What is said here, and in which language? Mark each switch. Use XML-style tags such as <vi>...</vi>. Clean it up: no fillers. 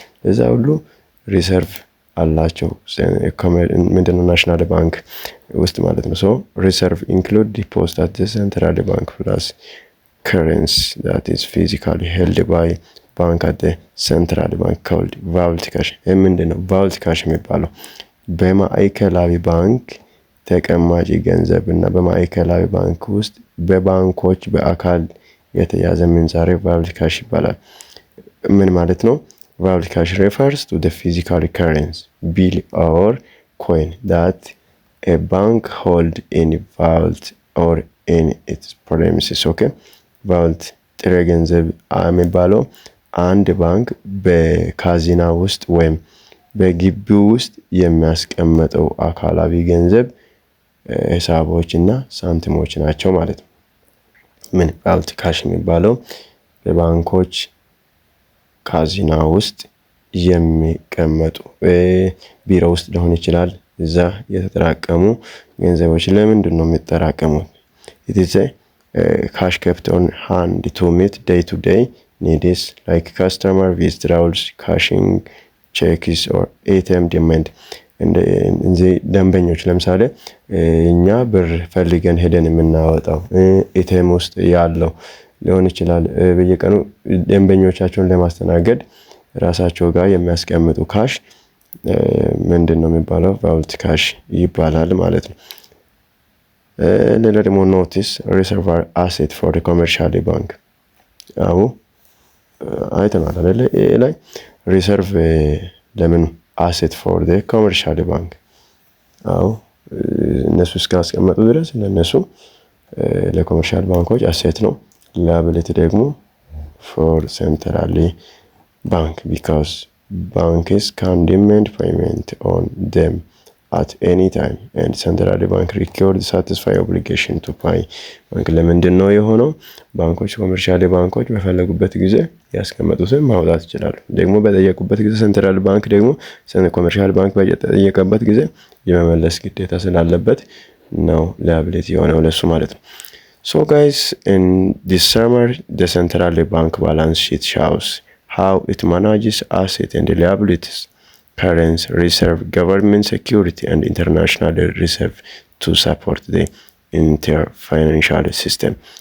<am>እዛ ሁሉ ሪሰርቭ አላቸው። ምንድነው ናሽናል ባንክ ውስጥ ማለት ነው።</am> <en>ሶ ሪሰርቭ ኢንክሉድ ዲፖዚት አት ሴንትራል ባንክ ፕላስ ከረንሲ that is physically held by bank at the central bank called vault cash።</en> <am>ምንድነው</am> <en>vault cash</en> <am>የሚባለው? በማዕከላዊ ባንክ ተቀማጭ ገንዘብ እና በማዕከላዊ ባንክ ውስጥ በባንኮች በአካል የተያዘ ምንዛሬ vault cash ይባላል። ምን ማለት ነው?</am> <en>vault cash refers to the physical currency, bill or coin that a bank hold in vault or in its premises.</en> <am>Okay, vault ጥሬ ገንዘብ የሚባለው አንድ ባንክ በካዚና ውስጥ ወይም በግቢው ውስጥ የሚያስቀምጠው አካላዊ ገንዘብ ሂሳቦች እና ሳንቲሞች ናቸው ማለት ነው። ምን vault cash የሚባለው በባንኮች ካዚና ውስጥ የሚቀመጡ ቢሮ ውስጥ ሊሆን ይችላል። እዛ የተጠራቀሙ ገንዘቦች ለምንድን ነው የሚጠራቀሙት?</am> <en>it is a cash kept on hand to meet day-to-day needs like customer withdrawals, cashing checks or ATM demand።</en> <am>እንዚህ ደንበኞች ለምሳሌ እኛ ብር ፈልገን ሄደን የምናወጣው ኤቲኤም ውስጥ ያለው ሊሆን ይችላል። በየቀኑ ደንበኞቻቸውን ለማስተናገድ ራሳቸው ጋር የሚያስቀምጡ ካሽ ምንድን ነው የሚባለው? ቫውልት ካሽ ይባላል ማለት ነው። ሌላ ደግሞ</am> <en>ኖቲስ ሪሰርቫር አሴት ፎር ኮመርሻል ባንክ።</en> <am>አዎ አይተናል አይደለ?</am> <en>ላይ ሪሰርቭ ለምን አሴት ፎር ኮመርሻል ባንክ።</en> <am>አዎ እነሱ እስካስቀመጡ ድረስ ለነሱ ለኮመርሻል ባንኮች አሴት ነው።</am> <en>ላያቢሊቲ ደግሞ ፎር ሴንትራል ባንክ ቢካዝ ባንክስ ካን ዲማንድ ፔይመንት ኦን ደም at any time and central bank required satisfy obligation to pay።</en> <am>ባንክ ለምንድን ነው የሆነው? ባንኮች ኮመርሻል ባንኮች በፈለጉበት ጊዜ ያስቀመጡትን ማውጣት ይችላሉ። ደግሞ በጠየቁበት ጊዜ ሴንትራል ባንክ ደግሞ ኮመርሻል ባንክ በጠየቀበት ጊዜ የመመለስ ግዴታ ስላለበት ነው ላያቢሊቲ የሆነው ለሱ ማለት ነው።</am> <en>So guys, in this summary, the central bank balance sheet shows how it manages assets and liabilities, currency reserve, government security, and international reserve to support the entire financial system.</en>